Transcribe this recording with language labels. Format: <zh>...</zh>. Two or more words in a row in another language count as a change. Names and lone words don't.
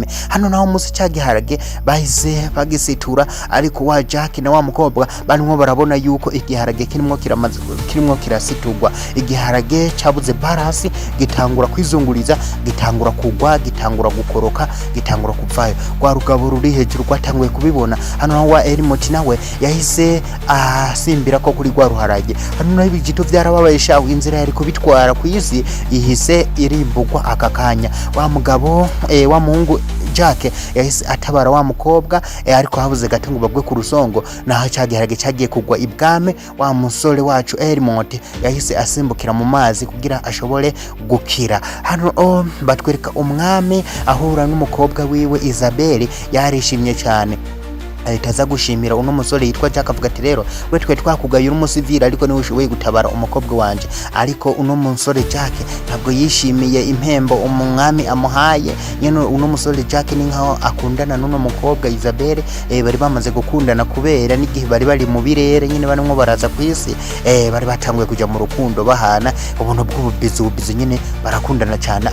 <rn>Hano naho musi cyagiharage bahise bagisitura, ariko wa Jack na wa mukobwa barimo barabona yuko igiharage kirimo kirasiturwa. Igiharage cyabuze balance gitangura kwizunguriza gitangura kugwa gitangura gukoroka gitangura kuvayo. Kwa rugabo ruri hejuru kwatanguye kubibona. Hano wa Elimont nawe yahise asimbira ko kuri gwa ruharage. Hano naho ibijito byarababaye shaho inzira yari kubitwara ku isi ihise irimbugwa akakanya. Wa mugabo wa muhungu Jack yahise atabara wa mukobwa ariko habuze gato ngo bagwe ku rusongo naho cyagiharage cyagiye kugwa ibwame. Wa musore wacu Elimont yahise asimbukira mu mazi kugira ashobore gukira. Hano batwereka umwami ahura n'umukobwa wiwe Isabelle yarishimye cyane ahitaza gushimira uno musore yitwa Jack avuga ati rero we twe twakugaye umusivira ariko niwe ushoboye gutabara umukobwa wanje. Ariko uno musore Jack ntabwo yishimiye impembo umwami amuhaye. Nyene uno musore Jack ni nkaho akundana n'uno mukobwa Isabelle bari bamaze gukundana kubera n'igihe bari mu birere nyene barimo baraza ku isi bari batanguye kuja mu rukundo bahana ubuntu bw'ububizi nyene barakundana cyane.</rn>